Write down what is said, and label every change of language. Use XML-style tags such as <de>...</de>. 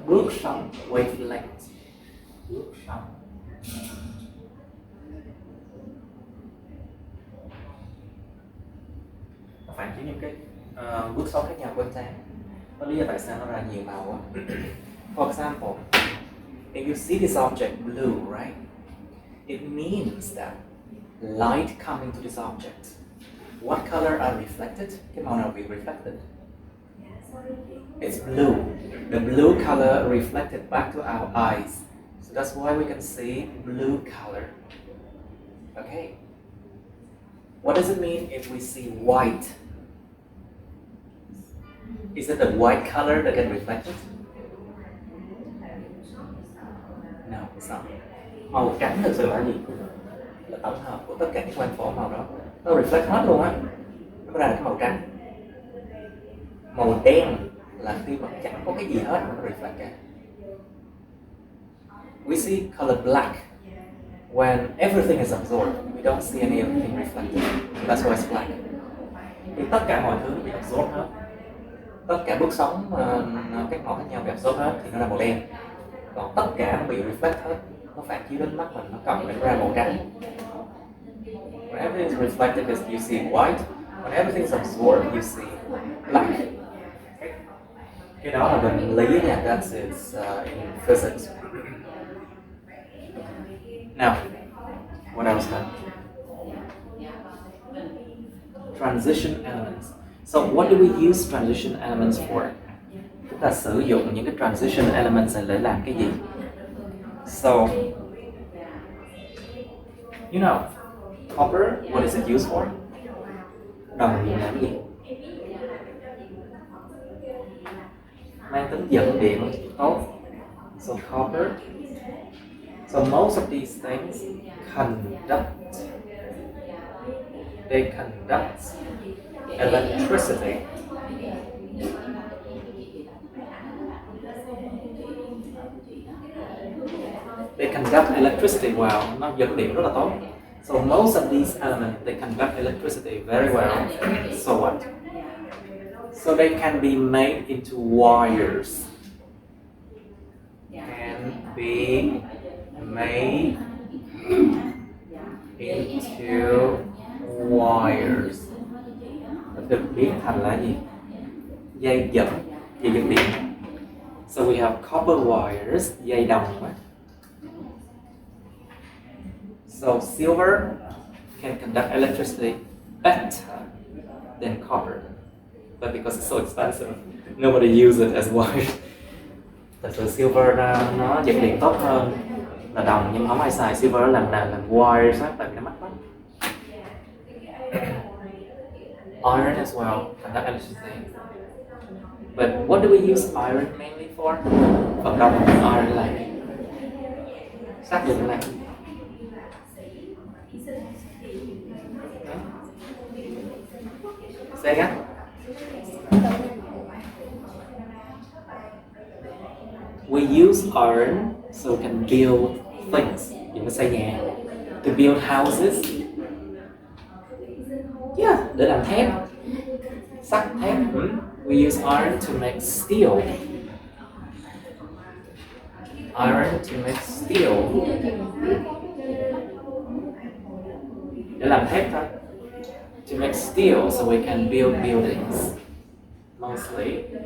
<vi>Bước sóng, wavelength, bước sóng. Nó phản chiếu những cái bước sóng khác nhau của ánh sáng. Đó lý do tại sao nó ra nhiều màu á.</vi> <en>For example, if you see this object blue, right? It means that light coming to this object. What color are reflected?</en> <vi>Cái màu nào bị reflected?</vi> <en>It's blue. The blue color reflected back to our eyes. So that's why we can see blue color. Okay. What does it mean if we see white? Is it the white color that gets reflected? No, it's not.</en> <vi>Màu trắng thực sự là gì? Là tổng hợp của tất cả những quang phổ màu đó. Nó reflect hết luôn á. Nó ra là cái màu trắng. Màu đen là khi mà chẳng có cái gì hết mà nó reflect cả.</vi> <en>We see color black when everything is absorbed. We don't see anything reflected. That's why it's black.</en> <vi>Thì tất cả mọi thứ bị absorb hết. Tất cả bước sóng các màu khác nhau bị absorb hết thì nó là màu đen. Còn tất cả nó bị reflect hết, nó phản chiếu đến mắt mình, nó cộng lại ra màu trắng.</vi> <en>When everything is reflected, you see white. When everything is absorbed, you see black. Okay.</en> <vi>Cái đó là định lý nha,</vi> <en>that's it in physics. Now, what else then? Transition elements. So what do we use transition elements for?</en> <vi>Chúng ta sử dụng những cái transition elements này để làm cái gì?</vi> <en>So, you know, copper, what is it used for?</en> <vi>Đồng dùng làm gì? Mang tính dẫn điện tốt.</vi> <en>So copper So most of these things conduct. They conduct electricity. They conduct electricity well.</en> <vi>Nó dẫn điện rất là tốt.</vi> <en>So most of these elements, they conduct electricity very well. So what? So they can be made into wires. Can be made into wires.</en> <vi>Được biến thành là gì? Dây dẫn điện.</vi> <en>So we have copper wires,</en> <vi>dây đồng.</vi> <en>So silver can conduct electricity better than copper, but because it's so expensive, nobody uses it as wire.</en> <vi>Thật sự silver nó dẫn điện tốt hơn là đồng, nhưng không ai xài silver làm wires á, tại vì nó mắc lắm.</vi> <en>Iron as well conduct electricity. But what do we use iron mainly for?</en> <vi>Vận động iron là sắt dùng là</vi> <en>say again. We use iron so we can build things.</en> <vi>Dùng để xây nhà,</vi> <en>to build houses.</en> <vi>Yeah, để làm thép, sắt thép.</vi> <en>We use iron to make steel. Iron to make steel.</en> <vi>Để làm thép thôi.</vi> <en>To make steel so we can build buildings. Mostly.</en>